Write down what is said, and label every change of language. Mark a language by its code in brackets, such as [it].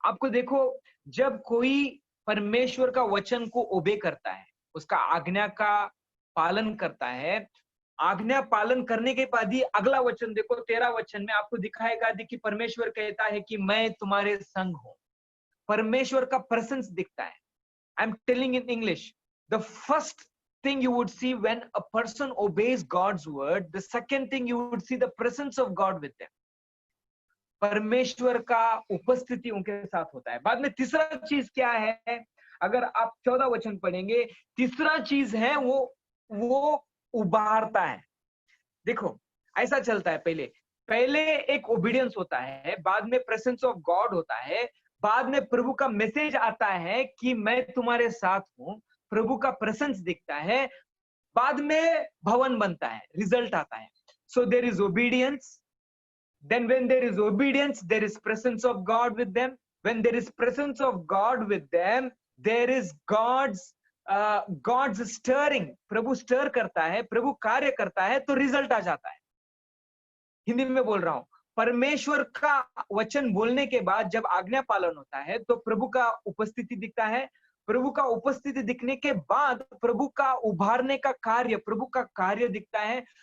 [hi] आपको देखो, जब कोई परमेश्वर का वचन को ओबे करता है, उसका आज्ञा का पालन करता है, आज्ञा पालन करने के बाद ही अगला वचन देखो, 13 वचन में आपको दिखाएगा कि परमेश्वर कहता है कि मैं तुम्हारे संग हूं। परमेश्वर का प्रेजेंस दिखता है। [en] I am telling in English, the first thing you would see when a person obeys God's word, the second thing you would see the presence of God with them. [hi] परमेश्वर का उपस्थिति उनके साथ होता है। बाद में तीसरा चीज क्या है, अगर आप 14 वचन पढ़ेंगे, तीसरा चीज है वो उभारता है। देखो ऐसा चलता है, पहले एक ओबीडियंस होता है, बाद में प्रेजेंस ऑफ गॉड होता है, बाद में प्रभु का मैसेज आता है कि मैं तुम्हारे साथ हूं, प्रभु का प्रेजेंस दिखता है, बाद में भवन बनता है, रिजल्ट आता है। [en] So there is obedience, then when there is obedience, there is presence of God with them. When there is presence of God with them, there is God's stirring. [hi] Prabhu stir करता है, प्रभु कार्य करता है, तो result आ जाता है। हिंदी में बोल रहा हूं, परमेश्वर का वचन बोलने के बाद जब आज्ञा पालन होता है तो प्रभु का उपस्थिति दिखता है। प्रभु का उपस्थिति दिखने के बाद प्रभु का उभारने का कार्य, प्रभु का कार्य दिखता है।